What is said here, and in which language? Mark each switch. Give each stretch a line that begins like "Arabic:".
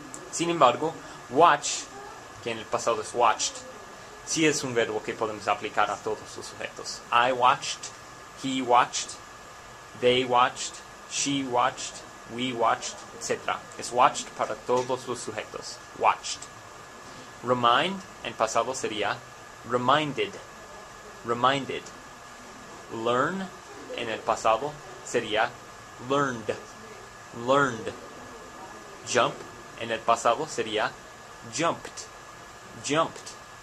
Spanish: Sin embargo, watch, que en el pasado es watched, sí es un verbo que podemos aplicar a todos los sujetos.
English: I watched, he watched, they watched, she watched, we watched, etc.
Spanish: Es watched para todos los sujetos. Watched. Remind, en pasado sería reminded. Reminded. Learn, en el pasado sería learned. Learned. Jump, en el pasado sería jumped. Jumped.